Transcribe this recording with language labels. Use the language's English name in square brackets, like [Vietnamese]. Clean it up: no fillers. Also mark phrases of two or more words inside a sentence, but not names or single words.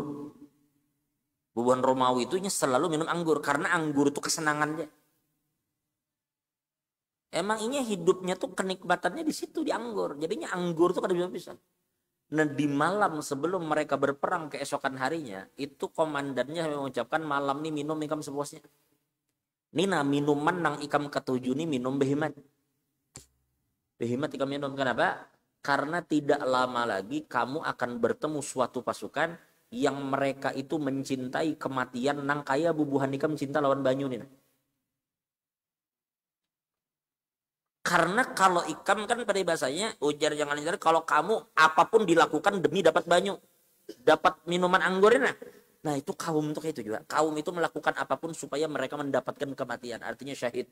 [Banjar] Bubuhan Romawi itu inya selalu minum anggur, karena anggur itu kesenangannya. Emang inya hidupnya tuh kenikmatannya di situ, di anggur. Jadinya anggur tuh kada bisa-bisa. [Indonesian] Nah di malam sebelum mereka berperang keesokan harinya, itu komandannya mengucapkan malam nih minum ikam sepuasnya. [Banjar] Nina minuman nang ikam ketujuh nih minum behimat. Behimat ikam minum. Kenapa? [Indonesian] Karena tidak lama lagi kamu akan bertemu suatu pasukan yang mereka itu mencintai kematian [Banjar] nang kaya bubuhan ikam cinta lawan banyu nih. Karena kalau ikam kan pada bahasanya ujar jangan hindari, [Indonesian] kalau kamu apapun dilakukan demi dapat banyu, dapat minuman anggur ini. Nah itu kaum itu kayak itu juga. Kaum itu melakukan apapun supaya mereka mendapatkan kematian, artinya syahid.